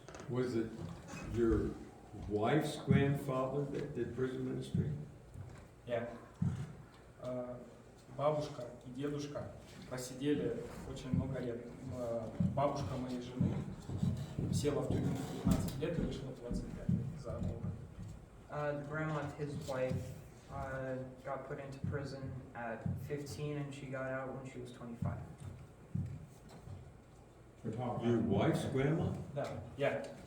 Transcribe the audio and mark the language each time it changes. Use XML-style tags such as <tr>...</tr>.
<en>Was it your wife's grandfather that did prison ministry? Yeah.</en> <ru>Бабушка и дедушка просидели очень много лет. Бабушка моей жены села в тюрьму в 15 лет и вышла в 25 за Бога.</ru> <en>The grandma of his wife got put into prison at 15 and she got out when she was 25. We're talking Your about- wife's grandma?</en> <ru>Да, я.</ru>